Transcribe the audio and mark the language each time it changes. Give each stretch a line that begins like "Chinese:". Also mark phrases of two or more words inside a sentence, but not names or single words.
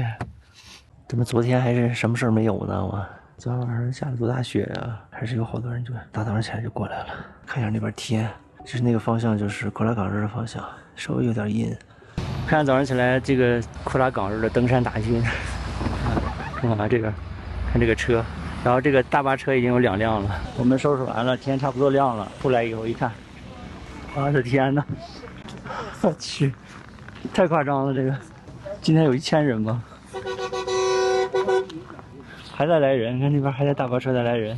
Chinese: 怎麼昨天還是什麼事兒沒有呢？我昨天晚上下了多大雪啊？還是有好多人就大早上起來就過來了。看一下那邊天，就是那個方向就是庫拉岗日的方向，稍微有點陰。看早上起來這個庫拉岗日的登山大軍。看看這個，看這個車，然後這個大巴車已經有2輛了。我們收拾完了，天差不多亮了。出來以後一看，我的天哪！我去，太誇張了！這個，今天有1000人嗎？還在來人，看那邊還在大巴車在來人。